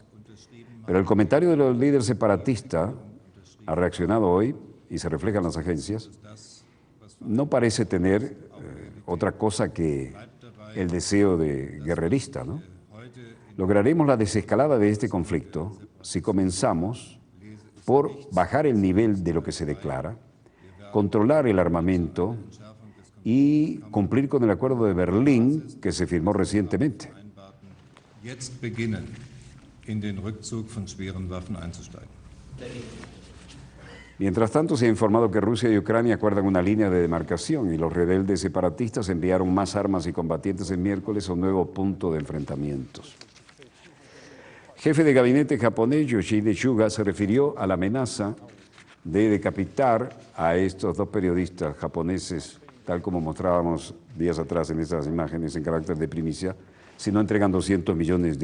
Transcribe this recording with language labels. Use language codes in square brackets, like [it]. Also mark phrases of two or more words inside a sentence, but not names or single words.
[es] Pero el comentario de los líderes separatistas ha reaccionado hoy, y se refleja en las agencias, no parece tener otra cosa que el deseo de guerrerista, ¿no? Lograremos la desescalada de este conflicto si comenzamos por bajar el nivel de lo que se declara, controlar el armamento y cumplir con el acuerdo de Berlín que se firmó recientemente. [de] jetzt beginnen, in den Rückzug von schweren Waffen einzusteigen. [es] Mientras tanto, se ha informado que Rusia y Ucrania acuerdan una línea de demarcación, y los rebeldes separatistas enviaron más armas y combatientes el miércoles a un nuevo punto de enfrentamientos. Jefe de gabinete japonés Yoshihide Suga se refirió a la amenaza de decapitar a estos dos periodistas japoneses, tal como mostrábamos días atrás en estas imágenes en carácter de primicia, si no entregan $200 millones.